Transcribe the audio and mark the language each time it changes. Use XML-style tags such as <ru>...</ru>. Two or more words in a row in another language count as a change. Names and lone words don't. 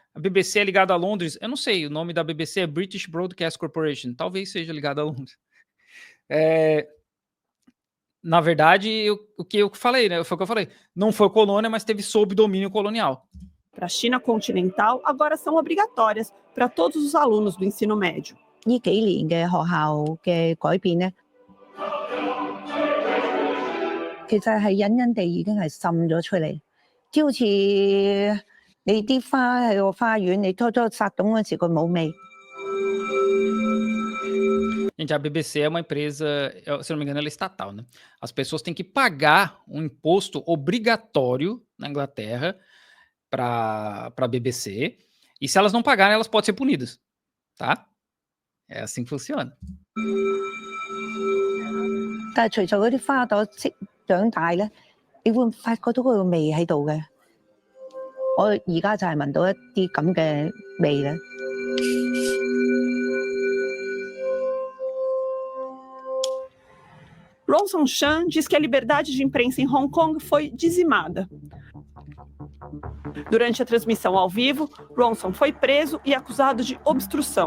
<pt>A BBC é ligada a Londres, eu não sei, o nome da BBC é British Broadcast Corporation, talvez seja ligada a Londres. Na verdade, o que eu falei, né? Foi o que eu falei. Não foi colônia, mas teve sob domínio colonial. Para a China continental, agora são obrigatórias para todos os alunos do ensino médio.</pt> <yue>呢幾年嘅學校嘅改變咧，其實係隱隱地已經係滲咗出嚟，即好似你啲花喺個花園，你初撒種嗰時佢冇味。</yue> <pt>Gente, a BBC é uma empresa, se não me engano, ela é estatal, né? As pessoas têm que pagar um imposto obrigatório na Inglaterra para a BBC, e se elas não pagarem, elas podem ser punidas, tá? É assim que funciona.</pt> <yue>但係隨著嗰啲花朵長大咧，你會發覺到嗰個味喺度嘅。我而家就係聞到一啲咁嘅味咧。</yue> <pt>Ronson Chan diz que a liberdade de imprensa em Hong Kong foi dizimada. Durante a transmissão ao vivo, Ronson foi preso e acusado de obstrução.</pt>